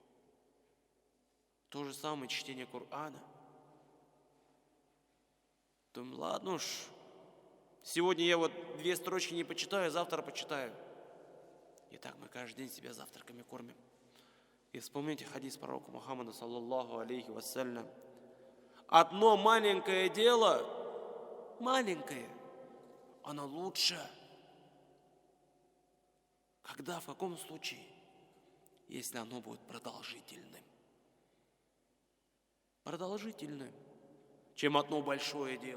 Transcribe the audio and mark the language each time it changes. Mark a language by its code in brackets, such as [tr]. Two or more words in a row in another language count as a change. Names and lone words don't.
[ru] То же самое чтение Корана. Думаю, ладно уж, сегодня я вот 2 строчки не почитаю, завтра почитаю. И так мы каждый день себя завтраками кормим. И вспомните хадис пророка Мухаммада, [ar] صلى الله عليه وسلم. [ru] Одно маленькое дело, маленькое, оно лучше. Когда, в каком случае? Если оно будет продолжительным. продолжительным, чем одно большое дело.